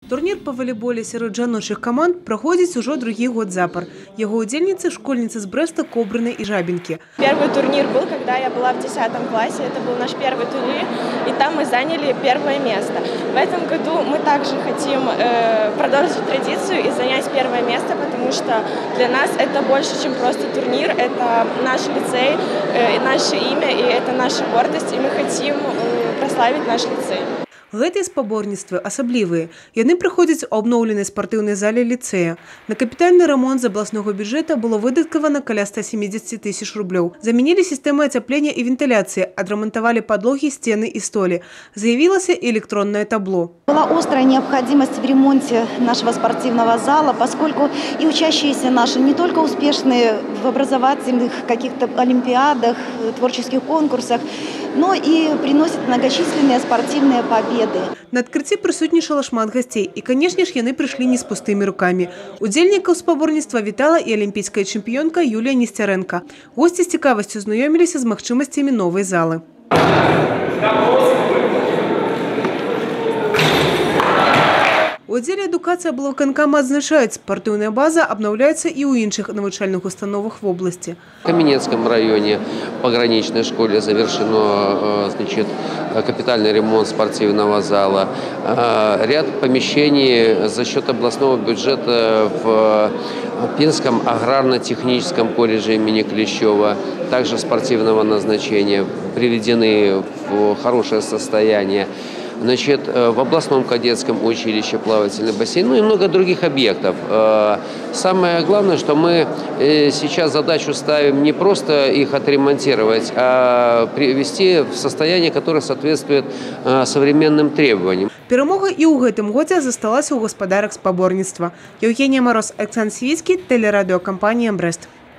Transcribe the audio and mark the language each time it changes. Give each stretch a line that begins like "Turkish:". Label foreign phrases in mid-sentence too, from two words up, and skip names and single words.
Belarusian: Турнір па валейболе сярод жаночых каманд праходзіць ужо другі год запар. Яго удзельніцы – школьницы з Брэста, Кобрыны и Жабинки.
Russian: Первый турнир был, когда я была в 10 классе. Это был наш первый турнир, и там мы заняли первое место. В этом году мы также хотим продолжить традицию и занять первое место, потому что для нас это больше, чем просто турнир. Это наш лицей, наше имя, и это наша гордость, и мы хотим прославить наш лицей.
Belarusian: Гэтыя спаборніцтвы асаблівыя. Яны праходзяць у абноўленай спартыўнай зале ліцэя. На капітальны рамонт з абласнога бюджэта было выдаткавана каля 170 тысяч рублёў. Заменілі сістэмы ацяплення і вентыляцыі, адрамантавалі падлогі, сцены і столі. Заявілася і
Russian: электронное табло. Была острая необходимость в ремонте нашего спортивного зала, поскольку и учащиеся наши не только успешные в образовательных каких-то олимпиадах, творческих конкурсах, но и приносят многочисленные спортивные победы.
Belarusian: На адкрыцці прысутнічала шмат гасцей, і, канешне ж, яны прыйшлі не з пустымі рукамі. Удзельнікаў спаборніцтва вітала і алімпійская чэмпіёнка Юлія Несцярэнка. Госці з цікавасцю знаёміліся з магчымасцямі новай залы. У аддзеле адукацыі аблвыканкама адзначаюць, спартыўная база
Russian: обновляется и
Belarusian: у іншых навучальных установах в области.
Russian: В Каменецком районе пограничной школе завершено капитальный ремонт спортивного зала. Ряд помещений за счет областного бюджета в Пинском аграрно-техническом колледже имени Клещева, также спортивного назначения, приведены в хорошее состояние. Значит, в областном кадетском училище плавательный бассейн, ну и много других объектов. Самое главное, что мы сейчас задачу ставим не просто их отремонтировать, а привести в состояние, которое соответствует современным требованиям.
Belarusian: Перамога і ў гэтым годзе засталася ў гаспадарак спаборніцтва.
Russian: Евгения Мороз, Александр Свицкий, телерадиокомпания «Брест».